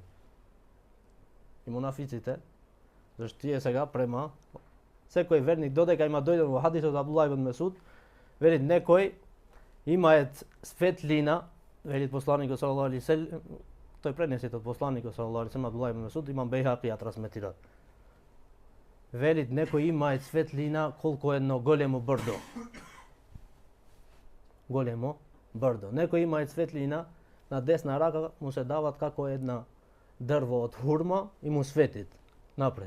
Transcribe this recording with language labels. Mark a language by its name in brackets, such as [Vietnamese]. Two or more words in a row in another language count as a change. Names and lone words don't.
[Macedonian] И мунафиците, зашто тие сега према секој верник додека има дојден во хадисот Абдуллах ибн Месуд, вели некој имаат светлина, вели посланикот [Arabic] صلى الله عليه وسلم, [Macedonian] тој пренесет од посланикот [Arabic] صلى الله عليه وسلم [Macedonian] Абдуллах ибн Месуд, имам Бейхаки ја трансметират. Вели некој имаат светлина колку едно големо брдо. Големо брдо. Некој имаат светлина на десна рака му се дават како една дрво од хурма и му светит напред.